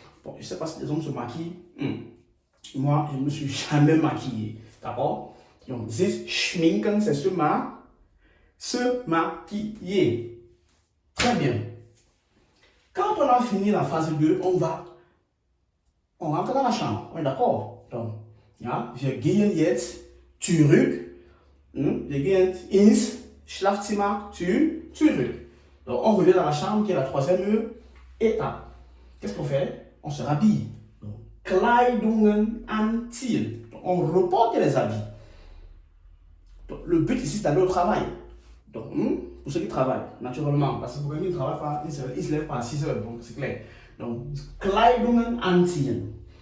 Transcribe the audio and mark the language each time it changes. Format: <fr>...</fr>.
<fr>Bon, je ne sais pas si les hommes se maquillent. Moi, je ne me suis jamais maquillé. D'accord? Donc,</fr> <de>sich schminken,</de> <fr>c'est se maquiller. Très bien. Quand on a fini la phase 2, on rentre dans la chambre. On est d'accord?</fr> <de>Donc, ja, wir gehen jetzt zurück. Wir gehen ins Schlafzimmer zurück.</de> <fr>Donc, on revient dans la chambre qui est la troisième étape. Qu'est-ce qu'on fait? On se rhabille.</fr> <de>Donc, Kleidungen anziehen.</de> <fr>Donc, on reporte les habits. Donc, le but ici, c'est d'aller au travail. Donc, pour ceux qui travaillent, naturellement, parce que pour ceux qui ne travaillent pas, ils ne se lèvent pas à 6 heures, donc c'est clair.</fr> <de>Donc, Kleidungen anziehen.</de>